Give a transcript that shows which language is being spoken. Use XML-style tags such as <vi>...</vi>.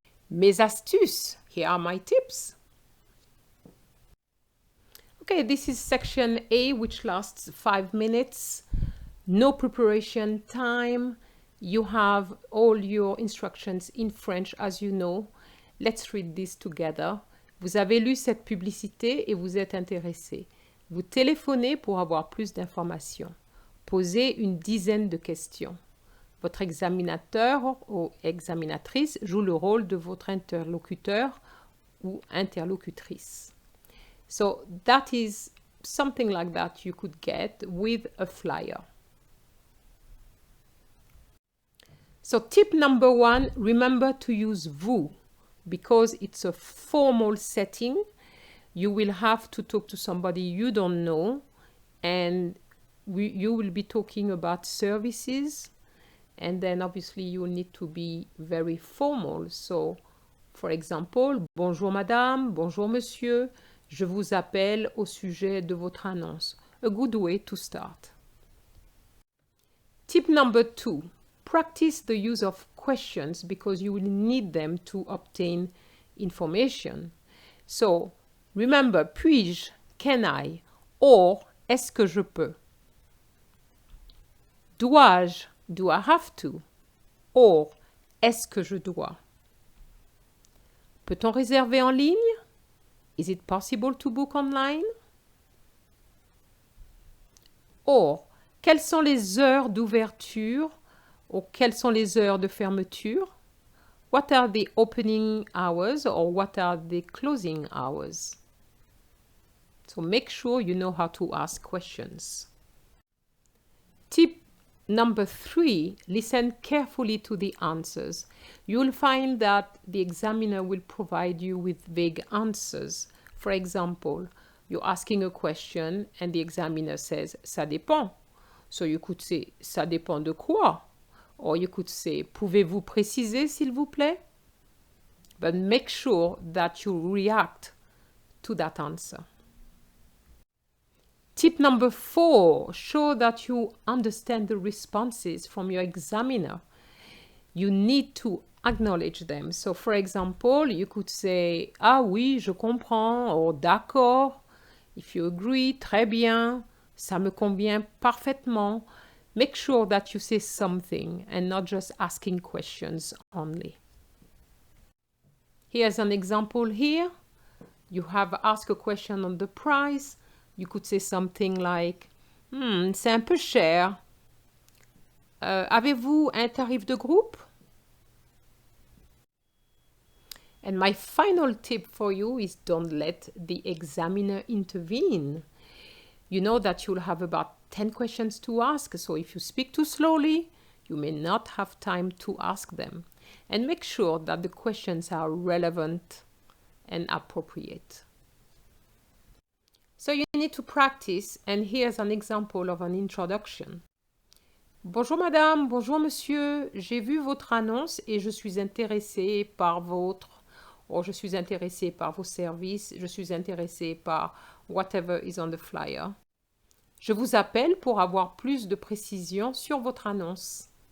<fr>Mes astuces,</fr> <en>here are my tips. Okay, this is section A, which lasts 5 minutes. No preparation time. You have all your instructions in French, as you know. Let's read this together.</en> <fr>Vous avez lu cette publicité et vous êtes intéressé. Vous téléphonez pour avoir plus d'informations. Posez une dizaine de questions. Votre examinateur ou examinatrice joue le rôle de votre interlocuteur ou interlocutrice.</fr> <en>So that is something like that you could get with a flyer. So tip number 1, remember to use vous because it's a formal setting. You will have to talk to somebody you don't know, and you will be talking about services, and then obviously you will need to be very formal. So for example,</en> <fr>bonjour madame, bonjour monsieur, je vous appelle au sujet de votre annonce.</fr> <en>A good way to start. Tip number 2, practice the use of questions because you will need them to obtain information. So remember,</en> <fr>puis-je,</fr> <en>can I, or</en> <fr>est-ce que je peux? Dois-je,</fr> <en>do I have to, or</en> <fr>est-ce que je dois? Peut-on réserver en ligne?</fr> <en>Is it possible to book online?</en> <fr>Or, quelles sont les heures d'ouverture ou quelles sont les heures de fermeture?</fr> <en>What are the opening hours or what are the closing hours? So make sure you know how to ask questions. Tip number 3, listen carefully to the answers. You'll find that the examiner will provide you with vague answers. For example, you're asking a question and the examiner says,</en> <fr>ça dépend.</fr> <en>So you could say,</en> <fr>ça dépend de quoi?</fr> <en>Or you could say,</en> <fr>pouvez-vous préciser s'il vous plaît?</fr> <en>But make sure that you react to that answer. Tip number 4, show that you understand the responses from your examiner. You need to acknowledge them. So for example, you could say,</en> <fr>ah oui, je comprends,</fr> <en>or</en> <fr>d'accord.</fr> <en>If you agree,</en> <fr>très bien, ça me convient parfaitement.</fr> <en>Make sure that you say something and not just asking questions only. Here's an example here. You have asked a question on the price. You could say something like,</en> <fr>c'est un peu cher. Avez-vous un tarif de groupe?</fr> <en>And my final tip for you is don't let the examiner intervene. You know that you'll have about 10 questions to ask, so if you speak too slowly, you may not have time to ask them. And make sure that the questions are relevant and appropriate. So you need to practice, and here's an example of an introduction.</en> <fr>Bonjour madame, bonjour monsieur, j'ai vu votre annonce et je suis intéressé par je suis intéressé par vos services, je suis intéressé par</fr> <en>whatever is on the flyer.</en> <fr>Je vous appelle pour avoir plus de précisions sur votre annonce.</fr>